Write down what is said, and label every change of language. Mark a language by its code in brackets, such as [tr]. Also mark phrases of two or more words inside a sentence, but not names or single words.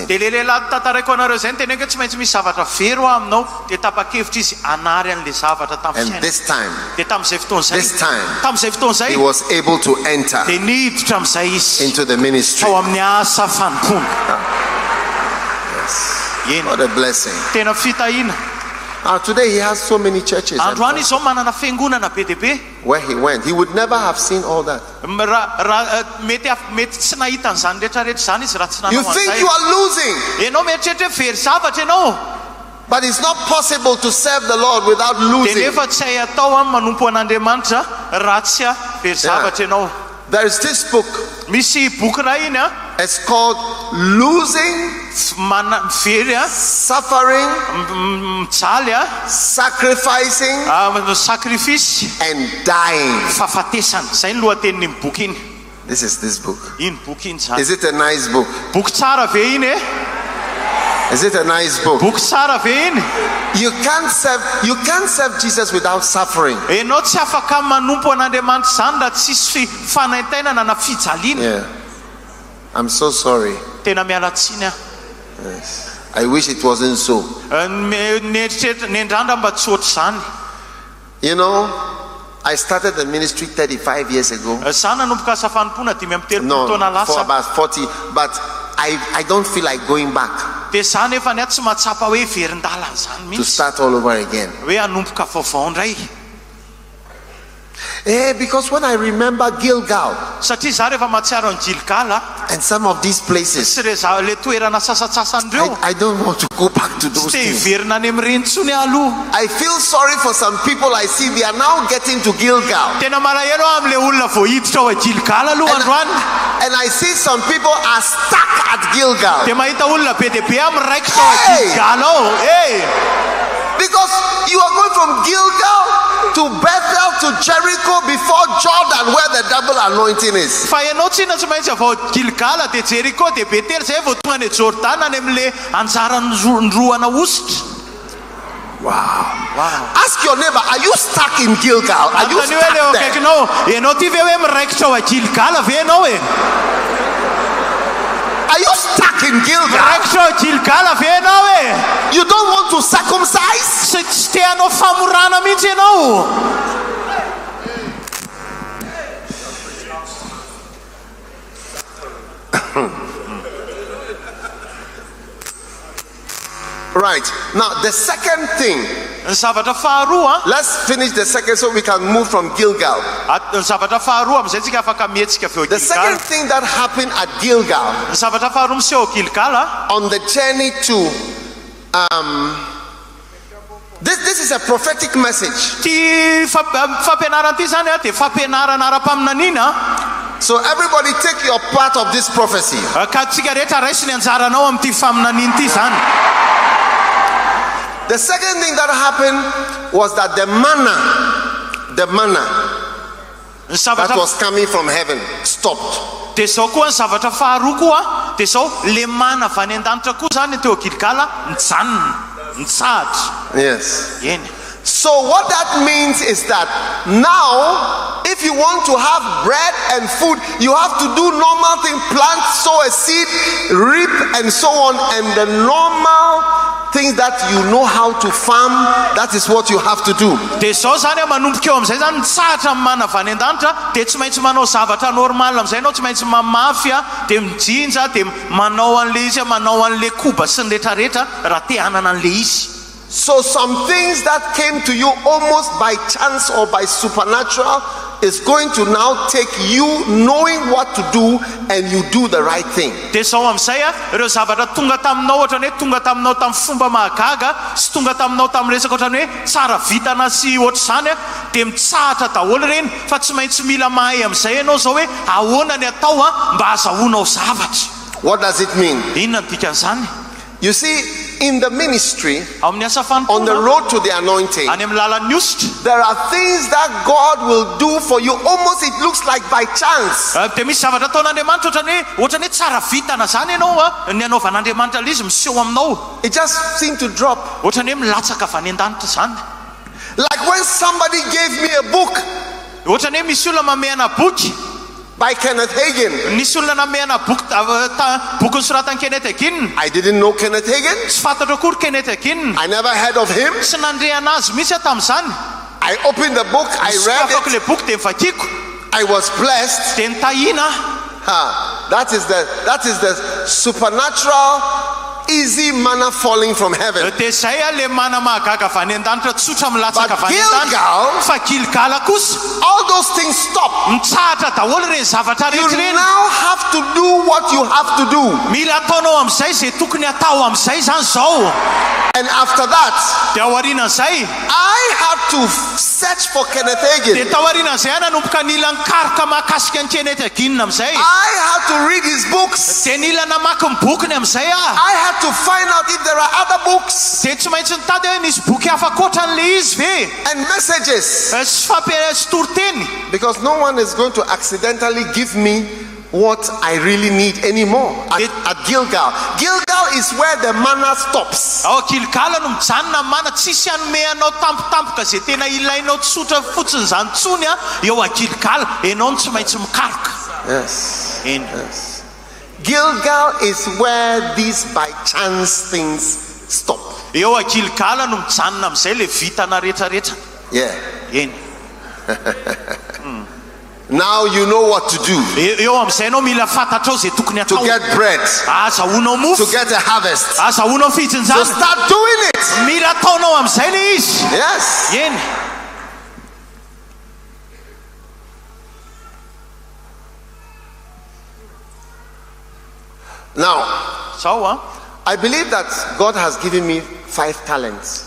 [mg] dia le lehilahy tantaraiko anareo zay ny teneniko tsy maintsy misy zavatra very aminao, dia tapa-kevitra izy anary an'le zavatra tamin'ny [en] And [mg] fiainana. [en] this time, [mg] Dia tamin'izay fotoana [en] this [mg] zay, [en] time, [mg] tamin'izay fotoana zay [en] he was able to enter [mg] dia niditra amin'izay izy [en] into the ministry. [mg] tao amin'ny asa fanompoana. Eny. [en] What a blessing. [mg] Tena fitahiana. [en] Today he has so many churches. And [mg] Androany izao manana fiangonana be dia be. [en] where he went, he would never have seen all that. [mg] Mety tsy nahita an'izany rehetrarehetra zany izy raha tsy [en] You [mg] nanao [en] think [mg] an'izay. [en] you are losing, [mg] Ianao mieritreritra hoe very zavatra ianao, [en] but it's not possible to serve the Lord without [mg] dia [en] losing. [mg] nefa tsy hay atao manompo an'Andriamanitra raha tsy very zavatra ianao. [en] There is this book. [mg] Misy boky raha iny [en] It's called Losing, [mg] very [en] Suffering, [mg] mijaly [en] Sacrificing, sacrifice and Dying. [mg] fahafatesana. Zay ny lohatenin'ny boky iny. [en] This is this book. [mg] Iny boky iny zany. [en] Is it a nice book? [mg] Boky tsara ve iny [en] Is it a nice book? [mg] Boky tsara ve iny. [en] You can't serve Jesus without suffering. [mg] Ianao tsy afaka manompo an'Andriamanitra zany raha tsisy fanaintainana na fijaliana. [en] Yeah. I'm so sorry. [mg] Tena miala tsiny [en] Yes. I wish it wasn't so. [mg] Nendrandra mba tsy ohatry zany. [en] You know, I started the ministry 35 years ago. [mg] Zany nanomboka asa fanompoana 5 [en] No, [mg] taona [en] for [mg] lasa. [en] about 40, but I don't feel like going back [mg] Dia zany efa ny tsy mahatsapa hoe verindalana zany [en] to [mg] mihitsy. [en] start all over again. [mg] Hoe hanomboka vaovao indray. [en] Because when I remember Gilgal [mg] Satria za rehefa mahatsiaro ny Gilgal [en] and some of these places, [mg] sy le toerana sasatsasandreo, [en] I don't want to go back to those [mg] tsy [en] things. [mg] hiverina any amin'ireny intsony aloha. [en] I feel sorry for some people I see, they are now getting to Gilgal. [mg] Tena malahelo amin'le olona voahiditra ao a Gilgal aloha androany. [en] And I see some people are stuck at Gilgal. [mg] Dia mahita olona be dia be miraikitra ao a [en] Hey! [mg] Gilgal ao. [en] Because you are going from Gilgal to Bethel to Jericho before Jordan, where the double anointing is. [mg] Fa ianao tsy inona tsy maintsy avao Gilgal dia Jericho dia Betel zay vao tonga any Jordana any amin'le anjara ndroana ositra. [en] Wow. Ask your neighbor, are you stuck in Gilgal? Are you [mg] Antany hoe le [en] stuck there? [mg] akaikinao, ianao ty ve hoe miraikitra ao a Gilgal ve ianao e? [en] Are you stuck in Gilgal? [mg] Miraikitra ao a Gilgal ve ianao e? [en] You don't want to circumcise? [mg] Tsy te hanao famorana mihitsy ianao. [en] Right. Now, the second thing, [mg] Ny zavatra faharoa [en] let's finish the second so we can move from Gilgal. [mg] ny zavatra faharoa amin'izay tsika afaka mietsika avy eo [en] The [mg] Gilgal. [en] second thing that happened at Gilgal [mg] Ny zavatra faharoa miseho Gilgal [en] on the journey to this is a prophetic message. [mg] ty fampianarana ty zany dia fampianarana ara-paminaniana. [en] So everybody take your part of this prophecy. [mg] Ka tsika rehetra raisy ny anjaranao amin'ity faminaniana ity zany. [en] The second thing that happened was that the manna [mg] Ny [en] that [mg] zavatra [en] was coming from heaven stopped. [mg] dia zao koa ny zavatra faharoa koa dia zao le mana avy any an-danitra koa zany teo Gilgal nijanona nitsahatra. [en] Yes. [mg] Eny. [en] So what that means is that now, if you want to have bread and food, you have to do normal thing: plant, sow a seed, reap, and so on. And the normal things that you know how to farm, that is what you have to do. [mg] Dia zao zany manomboka eo amin'izay zany tsara mana avy any an-danitra, dia tsy maintsy manao zavatra normal amin'izay ianao, tsy maintsy mamafy dia mijinja dia manao an'le izy, manao an'le koba sy ny rehetrarehetra raha te hanana an'le izy. [en] So some things that came to you almost by chance or by supernatural is going to now take you knowing what to do, and you do the right thing. [mg] Dia zao amin'izay ireo zavatra tonga taminao ohatrany hoe tonga taminao tamin'ny fomba mahagaga sy tonga taminao tamin'ny resaka ohatrany hoe tsara vitana sy ohatr'izany dia mitsahatra daholo ireny, fa tsy maintsy mila mahay amin'izay ianao zao hoe ahoana ny atao mba hahazoanao zavatra. [en] What does it mean? [mg] Inona ny dikan'izany? [en] You see, in the ministry, [mg] Amin'ny asa [en] on the [mg] fanompoana [en] road to the anointing, [mg] any amin'ny lalan'ny ositra, [en] there are things that God will do for you. Almost it looks like by chance. [mg] dia misy zavatra ataon'Andriamanitra ohatrany hoe tsara vitana zany ianao ny anaovan'Andriamanitra izy miseho aminao, [en] It just seemed to drop. [mg] ohatrany hoe milatsaka avy any an-danitra zany. [en] Like when somebody gave me a book [mg] Ohatrany hoe misy olona mamehana boky, [en] by Kenneth Hagin. [mg] nisy olona namehana boky nosoratan'i Kenneth Hagin. [en] I didn't know Kenneth Hagin. [mg] Tsy fantatro akory Kenneth Hagin, [en] I never heard of him. [mg] tsy nandrehana azy mihitsy tamin'izany. [en] I opened the book, I read [mg] Sokafako [en] it, [mg] le boky dia mivakiko, [en] I was blessed. [mg] dia nitahina. [en] That is the supernatural, easy manna falling from heaven. [mg] Dia zay le mana mahagaga avy any an-danitra, tsotra milatsaka [en] But [mg] avy any an-danitra. [en] Gilgal, [mg] Fa Gilgala kosa [en] all those things stop. [mg] mitsahatra daholo ireny zavatra [en] You [mg] rehetra ireny. [en] now have to do what you have to do. [mg] Mila ataonao amin'izay zay tokony atao amin'izay zany zao. [en] And after that, [mg] Dia ao aorianan'izay, [en] I had to search for Kenneth [mg] dia [en] Hagin. [mg] tao aorianan'izay nanomboka nila nikaroka mahakasika ny Kenneth Hagin amin'izay. [en] I had to read his books. [mg] Dia nila namaky ny bokiny amin'izay [en] I had to find out if there are other books [mg] dia tsy maintsy nitady hoe nisy boky hafa ankoatran'le izy ve, [en] and messages. [mg] sy toriteny. [en] Because no one is going to accidentally give me what I really need anymore at Gilgal. Gilgal is where the manna stops. [mg] Ao Gilgala no mijanona mana, tsisy hanome anao tampotampoka zay tena ilainao tsotra fotsiny zany tsony eo a Gilgala, ianao no tsy maintsy mikaroka. [en] Yes. [mg] Eny. [en] Yes. Gilgal is where these by chance things stop. [mg] Eo a Gilgala no mijanona amin'izay le vitana rehetrarehetra. [en] Yeah. [mg] Eny. [en] Now you know what to do [mg] Eo amin'izay ianao mila fantatrao zay tokony [en] to [mg] atao. [en] get bread, [mg] Azahoanao [en] to [mg] mofo, [en] get a harvest. [mg] azahoanao [en] So [mg] fitsinjana. [en] start doing it. [mg] Mila ataonao amin'izay le izy. [en] Yes. [mg] Eny. [en] Now, [mg] Zao [en] I believe that God has given me 5 talents.